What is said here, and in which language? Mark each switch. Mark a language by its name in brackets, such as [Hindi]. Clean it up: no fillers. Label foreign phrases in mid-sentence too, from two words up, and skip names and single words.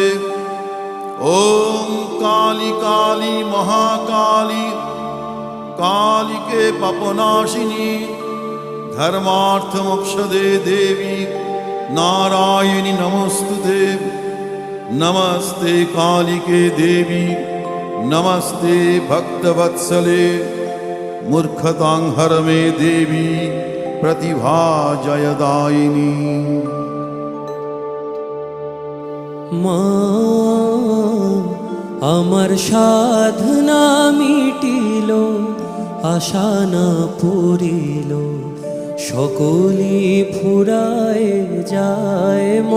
[Sanskrit] ओम काली काली महाकाली कालिके पापनाशिनी धर्मार्थ मोक्षदे देवी नारायणी नमोस्तुते। नमस्ते कालिके देवी नमस्ते भक्तवत्सले मूर्खतां हर मे देवी प्रतिभा जयदायिनी। [Bangla] মা আমার সাধনা মিটিল, আশা না পুরিল, সকলি ফুরায় যায়।